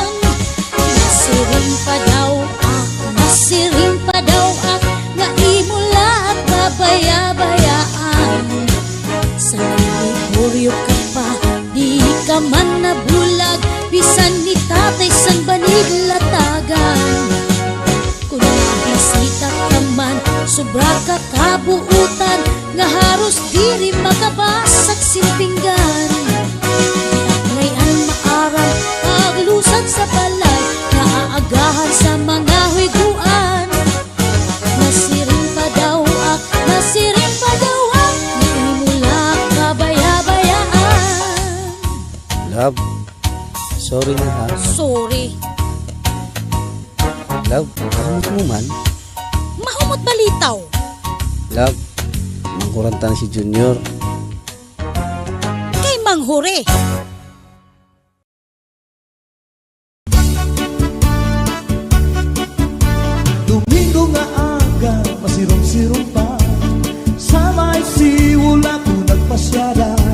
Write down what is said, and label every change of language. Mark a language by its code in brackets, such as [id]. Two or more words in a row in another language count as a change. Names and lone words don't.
[hil] Nasiring pa daw ak, nasiring pa daw ak, nga imula at babaya-bayaan. Sa teritoryo ka pa, di ka man nabulag, bisan ni tatay sang banig latagan. Kung nabisita ka man, sobra ka kabuutan, nga haros diri makabasag simpinggan. Ngayon maaram, paglusad sa balay, naaagahan sa mga huiguan. Nasiring pa daw ak, nasiring pa daw ak, naimula kabaya-bayaan. Love, sorry na ha. Sorry. Love, karamot mo man. Mahumot balitaw. Love, mangkuranta na si Junior. Kay Manghure. Domingo nga aga, masirong-sirong pa. Sa may siwul ako nagpasyada.